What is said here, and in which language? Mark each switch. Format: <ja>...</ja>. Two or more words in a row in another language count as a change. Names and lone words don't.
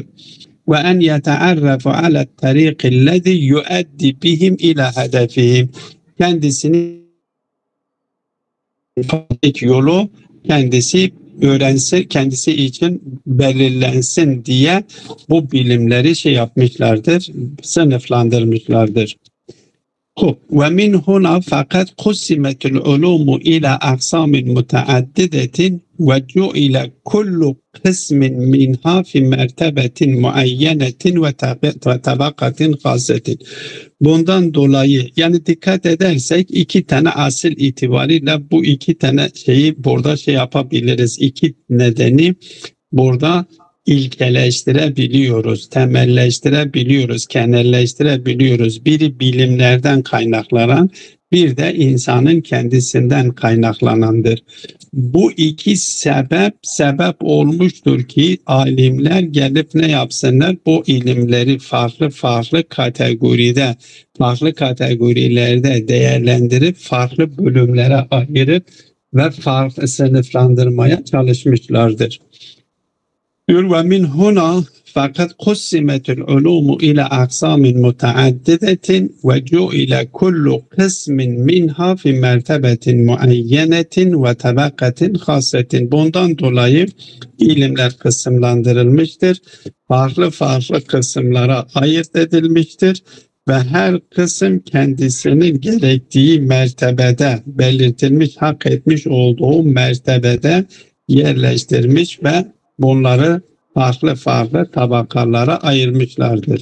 <ar>وأن يتعرف على الطريق الذي يؤدي بهم إلى هدفهم.</ar> <tr>Kendisini yolu kendisi öğrensin, kendisi için belirlensin diye bu bilimleri şey yapmışlardır, sınıflandırmışlardır.</tr> <ar>ومن هنا فقد قسمت العلوم إلى أقسام متعددة وجعل كل قسم منها في مرتبة معينة وطبقة خاصة.</ar> <tr>Bundan dolayı yani dikkat edersek iki tane asıl itibariyle bu iki tane şeyi burada şey yapabiliriz. İki nedeni burada ilkeleştirebiliyoruz, temelleştirebiliyoruz, genelleştirebiliyoruz. Biri bilimlerden kaynaklanan, bir de insanın kendisinden kaynaklanandır. Bu iki sebep olmuştur ki alimler gelip ne yapsınlar? Bu ilimleri farklı kategorilerde değerlendirip farklı bölümlere ayırıp ve farklı sınıflandırmaya çalışmışlardır.</tr> <ar>ومن هنا فقد قسمت العلوم إلى أقسام متعددة وجعل كل قسم منها في مرتبة معينة وطبقة خاصة.</ar> <tr>Bundan dolayı ilimler kısımlandırılmıştır. Farklı kısımlara ayırt edilmiştir ve her kısım kendisinin gerektiği mertebede belirtilmiş, hak etmiş olduğu mertebede yerleştirmiş ve bunları farklı tabakalara ayırmışlardır.</tr>